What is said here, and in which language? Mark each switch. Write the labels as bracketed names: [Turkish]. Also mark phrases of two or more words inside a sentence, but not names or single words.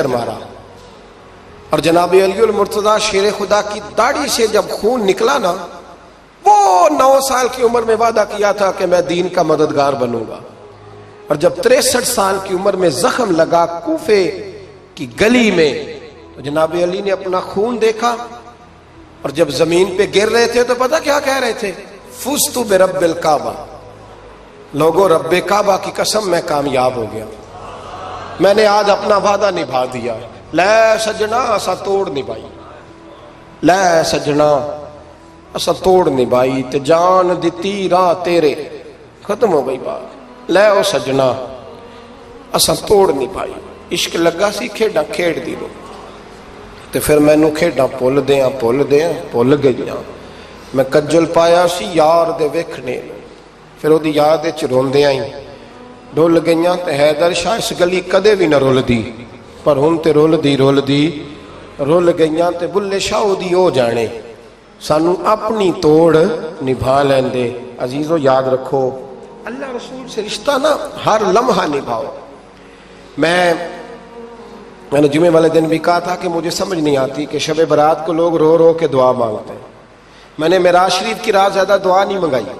[Urdu] مارا، اور جناب علی المرتضیٰ شیر خدا کی داڑھی سے جب خون نکلا نا، وہ 9 سال کی عمر میں وعدہ کیا تھا کہ میں دین کا مددگار بنوں گا، اور جب 63 سال کی عمر میں زخم لگا کوفے کی گلی میں، تو جناب علی نے اپنا خون دیکھا، اور جب زمین پہ گر رہے تھے تو پتہ کیا کہہ رہے تھے؟ [Arabic] فزت برب الکعبہ، [Urdu] لوگو رب کعبہ کی قسم میں کامیاب ہو گیا، میں نے آج اپنا وعدہ نبھا دیا، [Punjabi] لے سجنا اسا توڑ نبھائی، لے سجنا اسا توڑ نبھائی، تے جان دتی راہ تیرے، ختم ہو گئی بات، لے او سجنا اسا توڑ نبھائی، عشق لگا سی کھیڈاں کھیڑ دی لو، تے پھر مینوں کھیڈاں بھول گئیاں، میں کجل پایا سی یار دے ویکھنے، پھر وہ دی یاد وچ روندیاں ہی ڈول گئیاں، تے حیدر شاہ اس گلی کدے بھی نہ رول دی، پر ہن تے رول گئیاں، تے بلے شاہ دی او جانے، سانو اپنی توڑ نبھا لیندے۔ [Urdu] عزیزو یاد رکھو اللہ رسول سے رشتہ نا ہر لمحہ نبھاؤ۔ میں نے جمعے والے دن بھی کہا تھا کہ مجھے سمجھ نہیں آتی کہ شب برات کو لوگ رو رو کے دعا مانگتے ہیں، میں نے معراج شریف کی رات زیادہ دعا نہیں منگائی۔